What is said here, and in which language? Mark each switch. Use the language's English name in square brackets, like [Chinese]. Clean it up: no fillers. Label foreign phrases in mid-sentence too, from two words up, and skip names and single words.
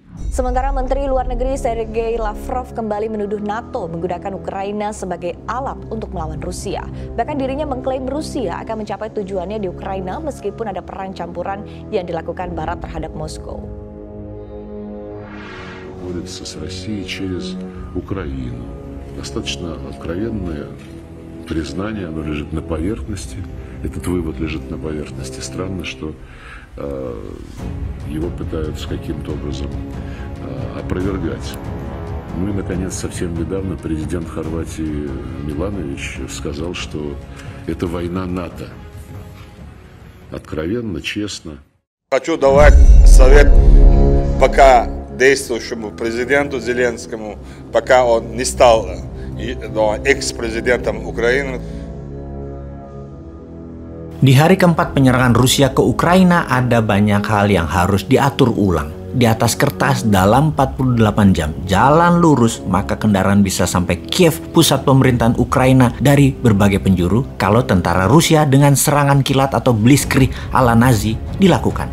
[Indonesian] Sementara Menteri Luar Negeri Sergei Lavrov kembali menuduh NATO menggunakan Ukraina sebagai alat untuk melawan Rusia. Bahkan dirinya mengklaim Rusia akan mencapai tujuannya di Ukraina meskipun ada perang campuran yang dilakukan Barat terhadap Moskow. [Russian] С Россией через Украину. Достаточно откровенное признание, оно лежит на поверхности. Этот вывод лежит на поверхности. Странно, что его пытаются каким-то образом опровергать. Ну и, наконец, совсем недавно президент Хорватии Миланович сказал, что это война НАТО. Откровенно, честно. Хочу давать совет пока действующему президенту Зеленскому, пока он не стал экс-президентом Украины. [Indonesian] Di hari keempat penyerangan Rusia ke Ukraina ada banyak hal yang harus diatur ulang. Di atas kertas dalam 48 jam jalan lurus maka kendaraan bisa sampai Kiev, pusat pemerintahan Ukraina dari berbagai penjuru kalau tentara Rusia dengan serangan kilat atau blitzkrieg ala Nazi dilakukan.